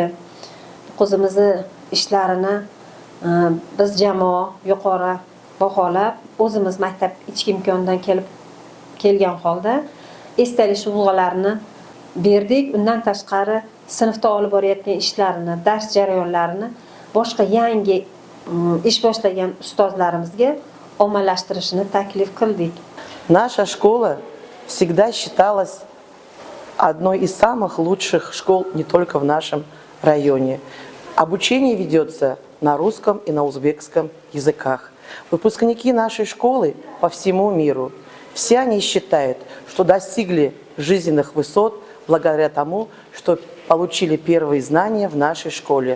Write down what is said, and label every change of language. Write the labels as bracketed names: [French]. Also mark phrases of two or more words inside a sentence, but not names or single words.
[Uzbek] Bu qizimizni ishlarini biz jamoa yuqori baholab, o'zimiz maktab ichki imkonidan kelgan holda esdalik sovg'alarini berdik. Undan tashqari sinfda olib borayotgan ishlarini, dars jarayonlarini boshqa yangi ish boshlagan ustozlarimizga ommalashtirishni taklif qildik. [Russian] Наша школа всегда считалась одной из самых лучших школ не только в нашем районе. Обучение ведется на русском и на узбекском языках. Выпускники нашей школы по всему миру, все они считают, что достигли жизненных высот благодаря тому, что получили первые знания в нашей школе.